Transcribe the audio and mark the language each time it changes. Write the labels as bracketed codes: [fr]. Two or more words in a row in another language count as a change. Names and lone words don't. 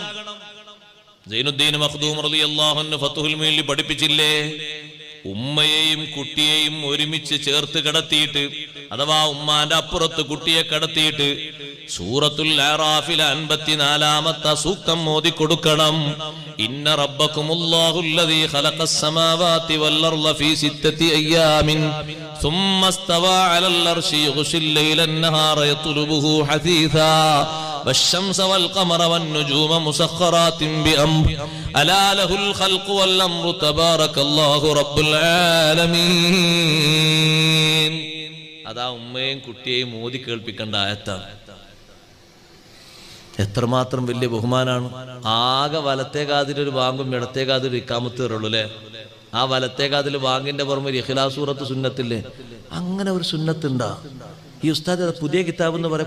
[ml] സൈനുദ്ദീൻ മഖ്ദൂം [ar] رضي الله عنه [ml] ഫത്ഹുൽ മുഈനിൽ പഠിപ്പിച്ചില്ലേ, ഉമ്മയെയും കുട്ടിയെയും ഒരുമിച്ച് ചേർത്ത് കിടത്തിയിട്ട്, അഥവാ ഉമ്മാന്റെ അപ്പുറത്ത് കുട്ടിയെ കിടത്തിയിട്ട് സൂറത്തുൽ അറാഫിലെ 54-ാമത്തെ സൂക്തം ഓതി കൊടുക്കണം. [ar] إن ربكم الله الذي خلق السماوات والأرض في 6 أيام ثم استوى على العرش يغشي الليل النهار يطلبه حثيثا والشمس والقمر والنجوم مسخرات بأمره ألا له الخلق والأمر تبارك الله رب العالمين. [ml] അതാ ഉമ്മയും കുട്ടിയെയും മോദി കേൾപ്പിക്കേണ്ട ആയത്താണ്. എത്രമാത്രം വലിയ ബഹുമാനാണ്. ആകെ വലത്തേകാതിലൊരു വാങ്ങും ഇടത്തേകാതിൽ ഇക്കാമത്ത് കയറുള്ളൂ അല്ലേ? ആ വലത്തേകാതിൽ വാങ്ങിന്റെ പുറമെ ഇഖ്ലാസ് സൂറത്ത് സുന്നത്തില്ലേ? അങ്ങനെ ഒരു സുന്നത്തുണ്ടാ? ഈ ഉസ്താദ് പുതിയ കിതാബ് എന്ന് പറയാം.